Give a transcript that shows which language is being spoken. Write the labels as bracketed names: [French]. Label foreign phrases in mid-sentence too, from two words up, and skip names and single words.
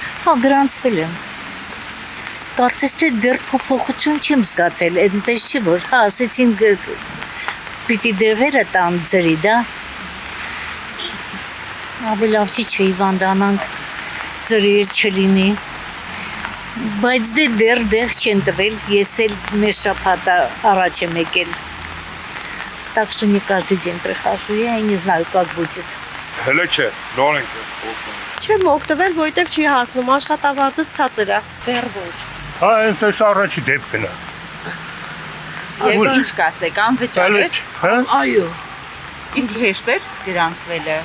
[Armenian] հա գրանցվել եմ կարծես թե դեռ փոփոխություն չեմ զգացել այնպես չի որ հա ասեցին պիտի դեղերը տան ձրի դա ավելի լավ չի հիվանդանանք ձրեր չլինի Բայց դեռ չեն տվել, ես էլ մեր շաբաթ առաջ եմ եկել. [Russian] Так что не каждый день прихожу, я и не знаю, как будет. [Armenian] Հələ չէ, նոր ենք Չեմ օգտվել, որովհետև չի հասնում, աշխատավարձս ցածր է։ Դեռ ոչ։ Հա, այնպես առաջի դեպքն է։ Եվ ինչ կասեք, անվճար է։ Հա? Այո։ Իսկ հեշտ է գրանցվելը։